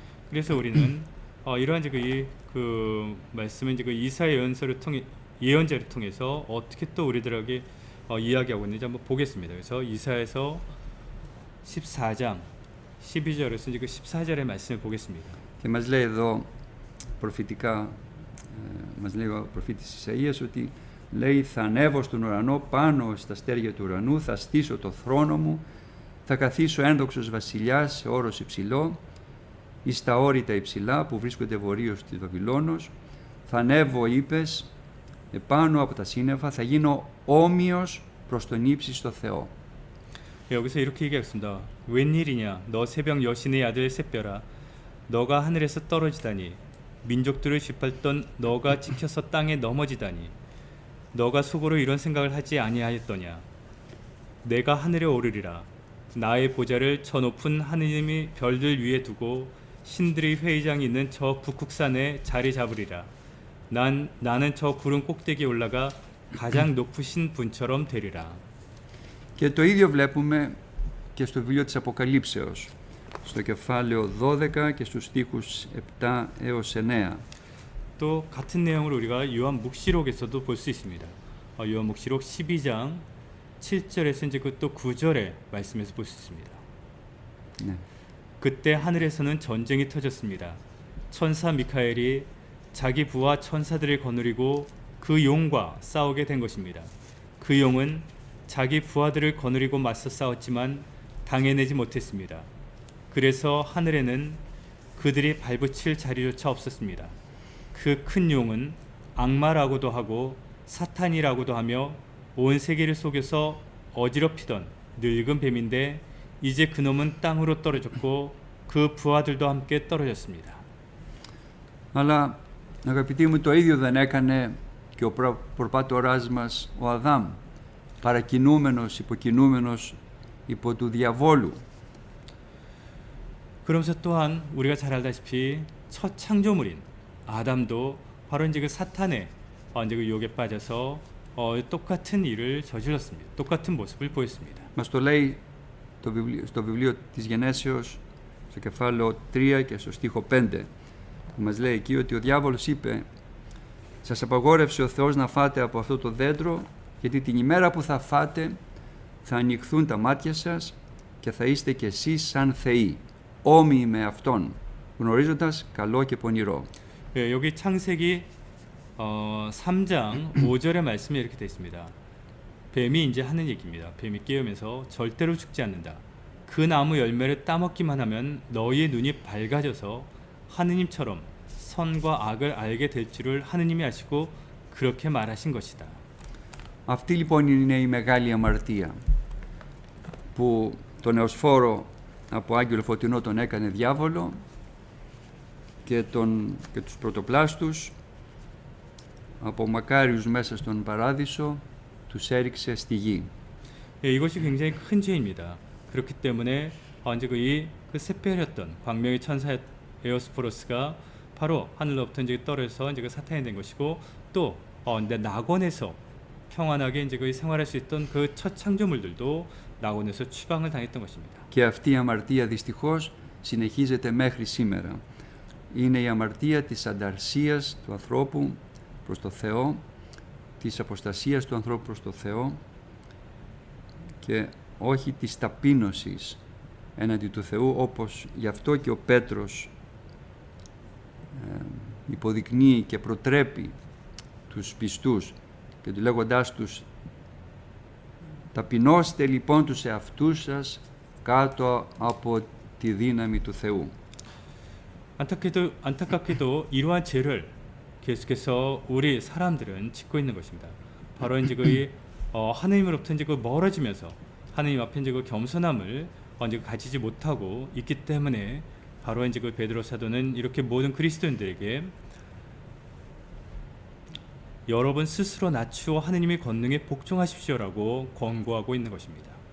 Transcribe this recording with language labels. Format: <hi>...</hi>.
<ko>그래서 우리는 이러한 이제 그 말씀은 이제 그 이사야 예언자를 통해서 어떻게 또 우리들에게 이야기하고 있는지 한번 보겠습니다. 그래서 이사야에서 14장 12절에서 이제 그 14절의 말씀을 보겠습니다.</ko> <el>Και μας λέει εδώ προφητικά, μας λέει ο προφήτης Ισαΐας, ότι λέει θα ανέβω στον ουρανό, πάνω στα αστέρια του ουρανού, θα στήσω το θρόνο μου, θα καθίσω ένδοξος βασιλιάς σε όρος υψηλό, εις τα όρητα υψηλά που βρίσκονται βορείως της Βαβυλώνος, θα ανέβω, είπες, επάνω από τα σύννεφα, θα γίνω όμοιος προς τον ύψιστο Θεό.</el> <ko>여기서 이렇게 얘기하겠습니다. 웬일이냐 너 새벽 여신의 아들 샛별아 너가 하늘에서 떨어지다니 민족들을 짓밟던 너가 찍혀서 땅에 넘어지다니 너가 속으로 이런 생각을 하지 아니하였더냐 내가 하늘에 오르리라 나의 보좌를 저 높은 하느님이 별들 위에 두고 신들의 회의장이 있는 저 북극산에 자리 잡으리라 나는 저 구름 꼭대기에 올라가 가장 높으신 분처럼 되리라.</ko> <el>Και το ίδιο βλέπουμε και στο βιβλίο της Αποκαλύψεως, στο κεφάλαιο 12 και στους στίχους 7 έως 9.</el> <ko>또 같은 내용을 우리가 요한묵시록에서도 볼 수 있습니다. 요한묵시록 12장 7절에서 이제 또 9절의 말씀에서 볼 수 있습니다. 네. 그때 하늘에서는 전쟁이 터졌습니다. 천사 미카엘이 자기 부하 천사들을 거느리고 그 용과 싸우게 된 것입니다. 그 용은 자기 부하들을 거느리고 맞서 싸웠지만 당해내지 못했습니다. 그래서 하늘에는 그들이 발붙일 자리조차 없었습니다. 그 큰 용은 악마라고도 하고 사탄이라고도 하며 온 세계를 속여서 어지럽히던 늙은 뱀인데 이제 그놈은 땅으로 떨어졌고 그 부하들도 함께 떨어졌습니다.</ko> <el>Αλλά αγαπητοί μου, το ίδιο δεν έκανε και ο προπάτοράς μας ο Αδάμ, παρακινούμενος, υποκινούμενος υπό του διαβόλου.</el> <ko>그러면서 또한 우리가 잘 알다시피 첫 창조물인 아담도 바로 이제 그 사탄의 이제 그 유혹에 빠져서 똑같은 일을 저질렀습니다. 똑같은 모습을 보였습니다.</ko> <el>Μας το λέει στο βιβλίο της Γενέσεως, στο κεφάλαιο 3 και στο στίχο 5. Μας λέει εκεί ότι ο διάβολος είπε «Σας απαγόρευσε ο Θεός να φάτε από αυτό το δέντρο, γιατί την ημέρα που θα φάτε θα ανοιχθούν τα μάτια σας και θα είστε κι εσείς σαν θεοί, όμοιοι με Αυτόν, γνωρίζοντας καλό και πονηρό».</el> <ko>네, 여기 창세기 3장 5절의 말씀에 이렇게 되어 있습니다. 뱀이 이제 하는 얘기입니다. 뱀이 깨우면서 절대로 죽지 않는다. 그 나무 열매를 따먹기만 하면 너희의 눈이 밝아져서 하느님처럼 선과 악을 알게 될 줄을 하느님이 아시고 그렇게 말하신 것이다.</ko> <el>Αυτή λοιπόν είναι η μεγάλη αμαρτία που τον Εωσφόρο από άγγελο φωτεινό τον έκανε διάβολο και τους πρωτοπλάστους από μακάριους μέσα στον παράδεισο τους έριξε στη γη.</el> <ko>예, 이것이 굉장히 큰 죄입니다. 그렇기 때문에 이제 그 샛별이었던 광명의 천사 에오스포로스가 바로 하늘로부터 이제 떨어져서 이제 그 사탄이 된 것이고 또 낙원에서 평안하게 이제 그 생활할 수 있던 그 첫 창조물들도 낙원에서 추방을 당했던 것입니다.</ko> <el>Και αυτή η αμαρτία δυστυχώς συνεχίζεται μέχρι σήμερα. Είναι η αμαρτία της ανταρσίας του ανθρώπου προς το Θεό, της αποστασίας του ανθρώπου προς το Θεό και όχι της ταπείνωσης έναντι του Θεού, όπως γι' αυτό και ο Πέτρος υποδεικνύει και προτρέπει τους πιστούς και του λέγοντάς τους «Ταπεινώστε λοιπόν τους εαυτούς σας κάτω από τη δύναμη του Θεού».</el> <ko>안타깝게도 이러한 죄를 계속해서 우리 사람들은 짓고 있는 것입니다. 바로 이제 그 하느님으로부터 이제 그 멀어지면서 하느님 앞에 이제 그 겸손함을 이제 가지지 못하고 있기 때문에 바로 이제 그 베드로 사도는 이렇게 모든 그리스도인들에게 여러분 스스로 낮추어 하느님의 권능에 복종하십시오라고 권고하고 있는 것입니다.</ko>